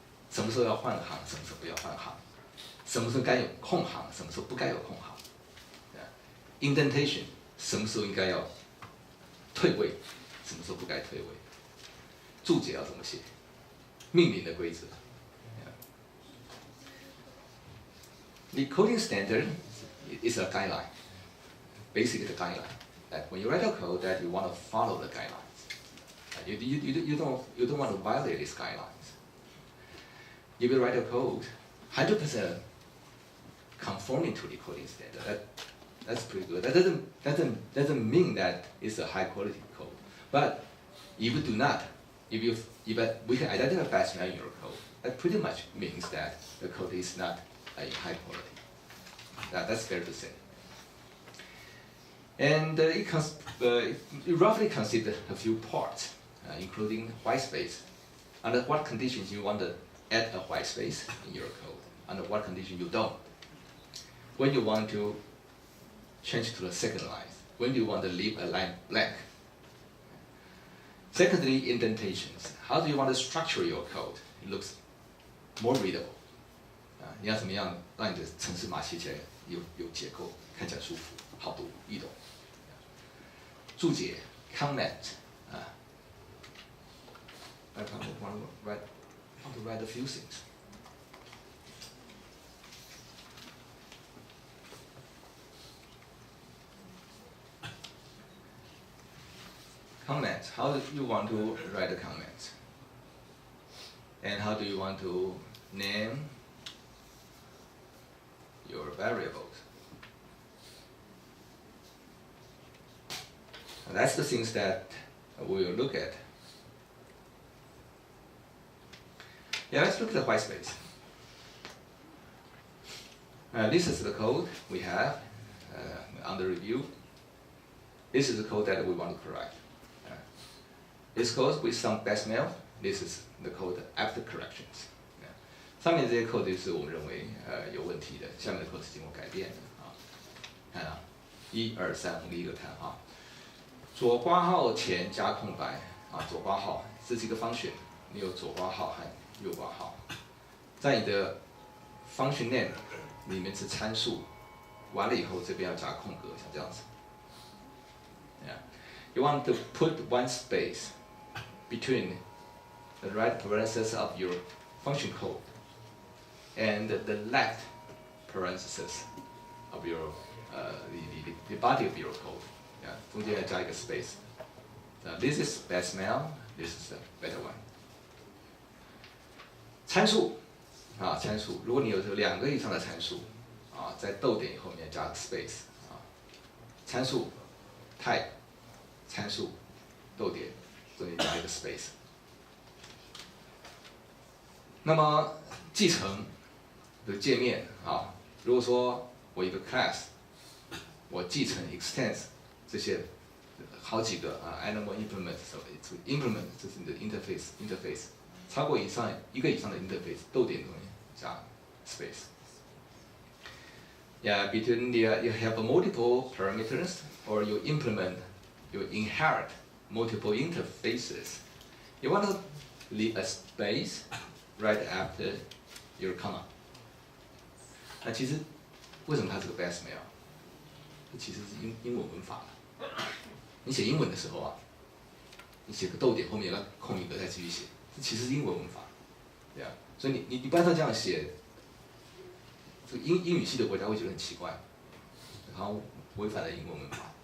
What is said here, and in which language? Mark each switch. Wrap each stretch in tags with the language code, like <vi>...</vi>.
<zh>什么时候要换行，什么时候不要换行，什么时候该有空行，什么时候不该有空行。 Indentation 什么时候应该要退位，什么时候不该退位。注解要怎么写，命名的规则。</zh> <en>The coding standard is a guideline, basically the guideline. That when you write a code, that you want to follow the guidelines. You don't want to violate these guidelines. If you write a code 100% conforming to the coding standard, that's pretty good. That doesn't mean that it's a high quality code. But if you do not, if we can identify bias in your code, that pretty much means that the code is not a high quality. That's fair to say. And it roughly considers a few parts, including white space. Under what conditions you want to add a white space in your code? Under what condition you don't? When you want to change to the second line? When you want to leave a line blank? Secondly, indentations. How do you want to structure your code? It looks more readable.</en> <zh>你要怎么样让你的程式码写起来有结构，看起来舒服、好读、易懂？注解 comment 啊。</zh> <en>I want to write a few things. Comment. How do you want to write a comment? And how do you want to name your variables? And that's the things that we will look at. Yeah, let's look at the white space. This is the code we have under review. This is the code that we want to correct. This code with some decimal. This is the code after corrections.</en> <zh>上面这些 code 是我们认为有问题的，下面的 code 是经过改变的啊。看啊，1、2、3，我们一个看啊。左括号前加空白啊，左括号这是一个function，你有左括号和右括号，在你的 function name 里面是参数，完了以后这边要加空格，像这样子。</zh> <en>Yeah. You want to put one space between the right parenthesis of your function code and the left parenthesis of your the body of your code.</en> <zh>Yeah, 中间要加一个 space.</zh> <en>This is bad smell. This is the better one.</en> <zh>参数啊，参数。如果你有2个以上的参数啊，在逗点后面加 space 啊，参数 type 参数逗点中间加一个 space。那么继承的界面啊，如果说我一个 class， 我继承 extends 这些好几个啊 animal implement implement 这是你的 interface 超过一个以上的 interface 逗点中间加 space。</zh> <en>Yeah, between you have multiple parameters or you inherit multiple interfaces. You want to leave a space right after your comma.</en> <zh>那其实为什么它是个 bad smell？ 这其实是英文文法。你写英文的时候啊，你写个逗点后面要空一个再继续写，这其实是英文文法，对啊。所以你不按照这样写，这个英语系的国家会觉得很奇怪，然后违反了英文文法。</zh>